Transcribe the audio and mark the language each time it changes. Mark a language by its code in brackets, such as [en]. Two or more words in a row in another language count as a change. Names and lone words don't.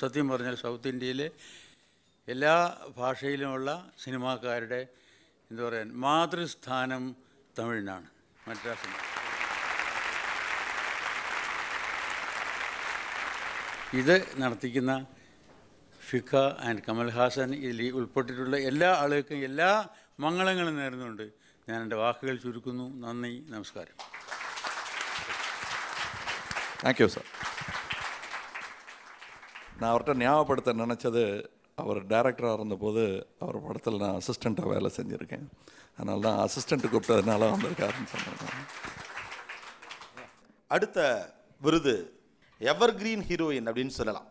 [ml] സത്യം പറഞ്ഞാൽ സൗത്ത് ഇന്ത്യയിലെ എല്ലാ ഭാഷയിലുമുള്ള സിനിമാക്കാരുടെ എന്താ പറയുക മാതൃസ്ഥാനം തമിഴിനാണ്, മദ്രാസിനാണ്. ഇത് നടത്തിക്കുന്ന ഫിഖ ആൻഡ് കമൽഹാസൻ ഇതിൽ ഉൾപ്പെട്ടിട്ടുള്ള എല്ലാ ആളുകൾക്കും എല്ലാ മംഗളങ്ങളും നേർന്നുകൊണ്ട് ഞാൻ എൻ്റെ വാക്കുകൾ ചുരുക്കുന്നു. നന്ദി, നമസ്കാരം. [en] thank you sir. [ta] நான் அவர்கிட்ட ஞாபகப்படுத்த நினச்சது, அவர் டைரக்டராக இருந்தபோது அவர் படத்தில் நான் அசிஸ்டண்ட்டாக வேலை செஞ்சுருக்கேன். அதனால தான் அசிஸ்டண்ட்டு கூப்பிட்டதுனால வந்திருக்காருன்னு சொன்னாங்க. அடுத்த விருது எவர்கிரீன் ஹீரோயின் அப்படின்னு சொல்லலாம்.